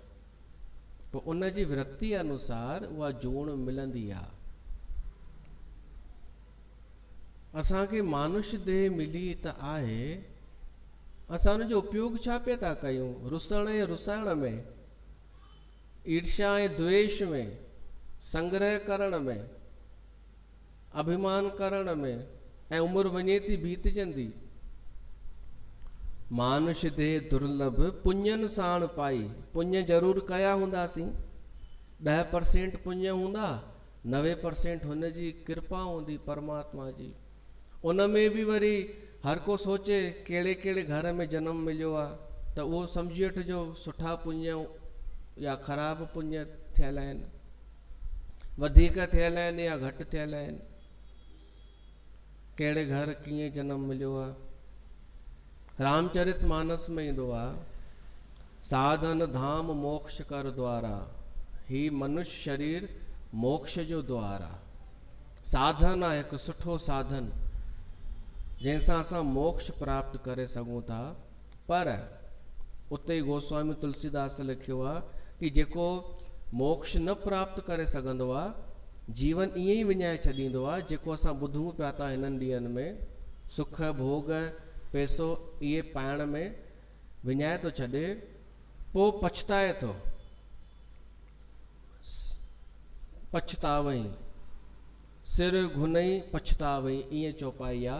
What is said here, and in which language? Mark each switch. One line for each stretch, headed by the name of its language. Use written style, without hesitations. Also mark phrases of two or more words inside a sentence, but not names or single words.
Sindhi: पोइ उन जी वृत्ति अनुसार उहा जूण मिलंदी आहे। असांखे मानुष्य देह मिली त आहे, असां हुनजो उपयोग छा पिया था कयूं? रुसण ऐं रुसाइण में, ईर्ष्या ऐं द्वेष में, संग्रह करण में, अभिमान करण में, ऐं उमिरि वञे थी बीतजंदी। मानुष्य देह दुर्लभ, पुण्यनि साण पाई। पुण्य ज़रूरु कया हूंदासीं, 10% पुण्य हूंदा, 90% हुनजी कृपा हूंदी परमात्मा जी। उन में बि वरी हर को सोचे कहिड़े कहिड़े घर में जनम मिलियो आहे, त उहो सम्झी वठिजो सुठा पुण्य या ख़राबु पुण्य थियल आहिनि, वधीक थियल आहिनि या घटि थियल आहिनि, कहिड़े घर कीअं जनम मिलियो आहे। रामचरित मानस में ईंदो आहे,
Awadhi: साधन धाम मोक्ष कर द्वारा,
Sindhi: ही मनुष्य शरीर मोक्ष जो द्वार आहे। साधन आहे, हिकु सुठो साधन जंहिंसां असां मोक्ष प्राप्त करे सघूं था। पर उते गोस्वामी तुलसीदास लिखियो आहे कि जेको मोक्ष न प्राप्त करे सघंदो आहे, जीवन ईअं ई विञाए छॾींदो आहे जेको असां ॿुधूं पिया था हिननि ॾींहंनि में, सुख भोग पैसो इहे पाइण में विञाए थो छॾे, पोइ पछताए थो,
Awadhi: पछतावई सिर घुनई पछतावई,
Sindhi: ईअं चौपाई आहे।